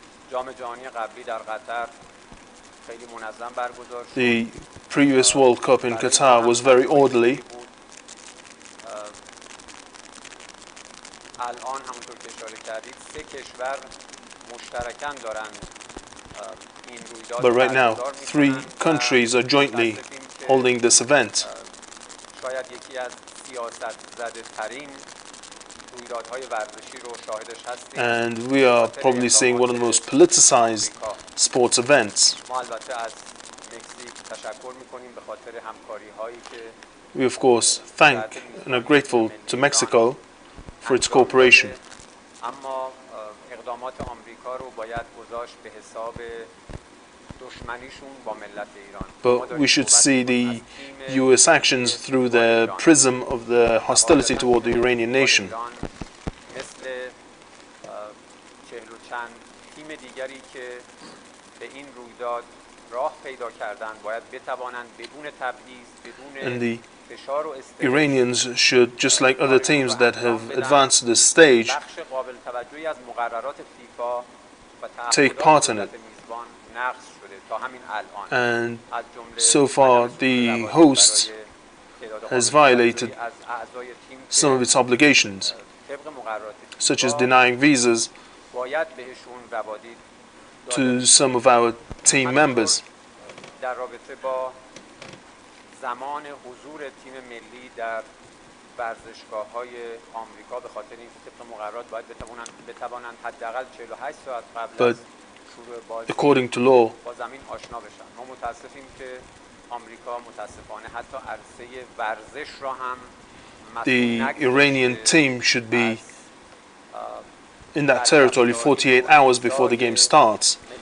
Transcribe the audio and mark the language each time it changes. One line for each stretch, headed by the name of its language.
Persian: جام جهانی قبلی در قطر خیلی منظم برگزار شد.
English: The previous World Cup in Qatar was very orderly.
Persian: الان همونطور که اشاره کردید 3 کشور مشترکاً دارن این رویداد.
English: But right now, 3 countries are jointly holding this event.
Persian: شاید یکی از سیاست زده ترین رویدادهای ورزشی رو شاهدش هستیم.
English: And we are probably seeing one of the most politicized sports events.
Persian: ما البته از مکزیک تشکر می‌کنیم به خاطر همکاری‌هایی که
English: We of course thank and are grateful to Mexico for its cooperation.
Persian: اما اقدامات آمریکا رو باید گذاشت به حساب دشمنیشون با ملت ایران.
English: But we should see the US actions through the prism of the hostility toward the Iranian nation.
Persian: مثل 40 و چند تیم دیگری که به این رویداد راه پیدا کردن باید بتوانند بدون تبعیض بدون فشار و استرس
English: Iranians should, just like other teams that have advanced to this stage,
Persian: بخش قابل توجهی از مقررات فیفا و
English: take part in it.
Persian: میزبان نقض شده تا همین الان.
English: And so far the host has violated some of its obligations, such as denying visas
Persian: باید بهشون روادید
English: to some of our team members.
Persian: در رابطه با زمان حضور تیم ملی در ورزشگاه‌های آمریکا به خاطر اینکه طبق مقررات باید بتوانند حداقل 48 ساعت قبل از شروع بازی
English: According to law,
Persian: با زمین آشنا بشن. ما متاسفیم که آمریکا متاسفانه حتی عرصه ورزش را هم
English: the Iranian team should be in that territory 48 hours before the game starts.